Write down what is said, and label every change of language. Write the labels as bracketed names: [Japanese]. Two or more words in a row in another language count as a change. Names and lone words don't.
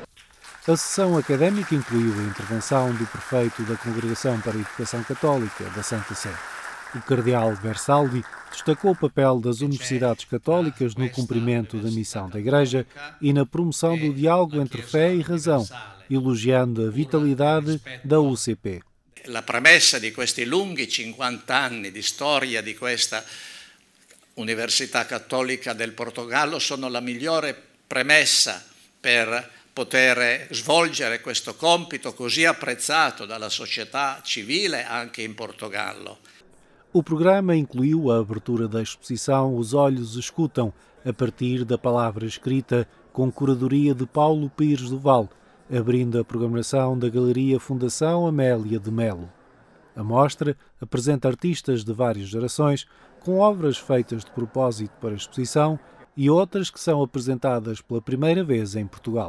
[Portuguese] A sessão académica incluiu a intervenção do prefeito da Congregação para a Educação Católica da Santa Sé. O cardeal Versaldi destacou o papel das universidades católicas no cumprimento da missão da Igreja e na promoção do diálogo entre fé e razão, elogiando a vitalidade da UCP. [Italian] La premessa di questi lunghi 50 anni di storia di questa Università Cattolica del Portogallo sono la migliore premessa per poter svolgere questo compito così apprezzato dalla società civile anche in Portogallo. [Portuguese] O programa incluiu a abertura da exposição Os Olhos Escutam, a partir da palavra escrita, com curadoria de Paulo Pires do Val, abrindo a programação da Galeria Fundação Amélia de Melo. A mostra apresenta artistas de várias gerações, com obras feitas de propósito para a exposição e outras que são apresentadas pela primeira vez em Portugal.